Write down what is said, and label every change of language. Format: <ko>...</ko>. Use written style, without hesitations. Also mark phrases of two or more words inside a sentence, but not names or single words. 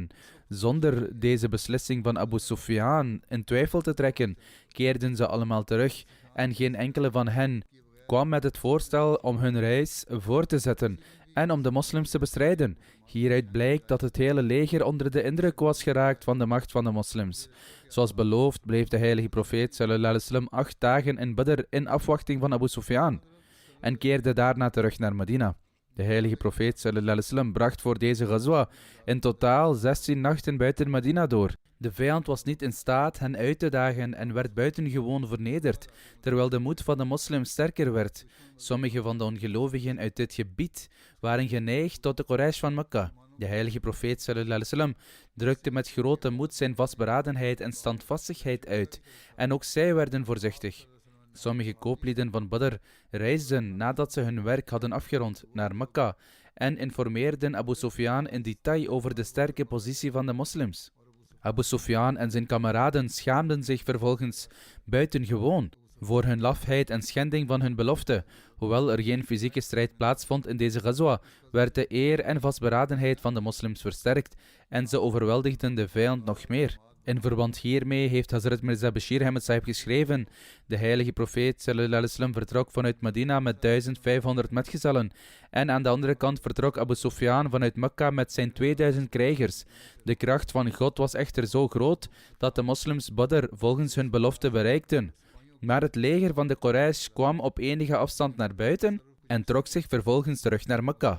<nl>Zonder deze beslissing van Abu Sufyan in twijfel te trekken, keerden ze allemaal terug en geen enkele van hen kwam met het voorstel om hun reis voor te zetten en om de moslims te bestrijden. Hieruit blijkt dat het hele leger onder de indruk was geraakt van de macht van de moslims. Zoals beloofd bleef de heilige profeet</nl> <ar>صلى الله عليه وسلم</ar> <nl>8 dagen in Badr in afwachting van Abu Sufyan en keerde daarna terug naar Medina. De heilige profeet</nl> <ar>صلى الله عليه وسلم</ar> <nl>bracht voor deze ghazwa in totaal 16 nachten buiten Medina door. De vijand was niet in staat hen uit te dagen en werd buitengewoon vernederd, terwijl de moed van de moslims sterker werd. Sommige van de ongelovigen uit dit gebied waren geneigd tot de Quraysh van Mekka. De heilige profeet</nl> <ar>صلى الله عليه وسلم</ar> <nl>drukte met grote moed zijn vastberadenheid en standvastigheid uit, en ook zij werden voorzichtig. Sommige kooplieden van Badr reisden nadat ze hun werk hadden afgerond naar Mekka en informeerden Abu Sufyan in detail over de sterke positie van de moslims. Abu Sufyan en zijn kameraden schaamden zich vervolgens buitengewoon voor hun lafheid en schending van hun belofte. Hoewel er geen fysieke strijd plaatsvond in deze ghazwa, werd de eer en vastberadenheid van de moslims versterkt en ze overweldigden de vijand nog meer. In verband hiermee heeft Hazrat Mirza Bashir Ahmed Sahib geschreven: de heilige profeet</nl> <ar>صلى الله عليه وسلم</ar> <nl>vertrok vanuit Medina met 1500 metgezellen en aan de andere kant vertrok Abu Sufyan vanuit Mekka met zijn 2000 krijgers. De kracht van God was echter zo groot dat de moslims Badr volgens hun belofte bereikten. Maar het leger van de Quraysh kwam op enige afstand naar buiten en trok zich vervolgens terug naar Mekka.</nl>